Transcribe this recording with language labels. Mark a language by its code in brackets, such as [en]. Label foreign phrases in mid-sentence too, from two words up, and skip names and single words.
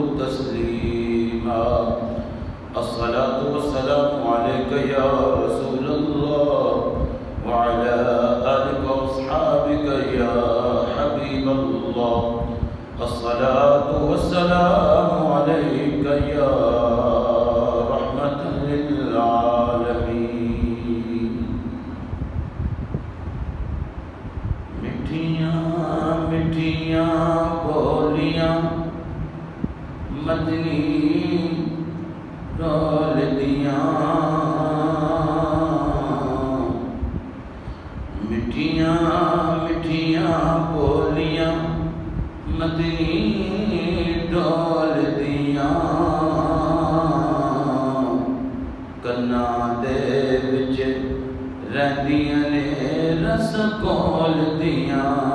[ar] تسلیما الصلاة والسلام علیک یا رسول اللہ وعلى آلك واصحابك يا حبيب الله الصلاة والسلام عليك يا رحمة للعالمين [pa] مٹھیاں مٹھیاں بولیاں مدنی ڈول دیاں مٹھیاں مٹھیاں بولیاں مدنی ڈول دیاں کناں دے وچ رہندیاں نے رس کول دیاں